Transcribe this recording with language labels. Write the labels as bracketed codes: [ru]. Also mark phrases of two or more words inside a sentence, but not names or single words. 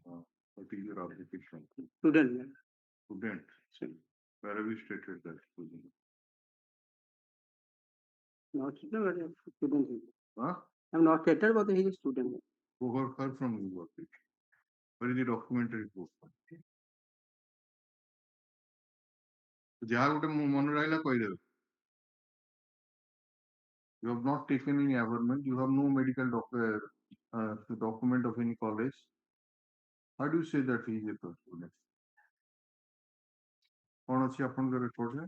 [en] What is your occupation? Student. Student. Where have you stated that? Not student, but a student. Huh? I'm not stated, but he is a student. Who have heard from you about it? Where is the documentary proof? [or] ଯାହା ଗୋଟେ ମନେ ରହିଲା କହିଦେବେ. [en] You have not taken any averment. You have no medical document of any college. How do you say that he is a student? [or] କଣ ଅଛି ଆପଣଙ୍କ ରେକର୍ଡରେ?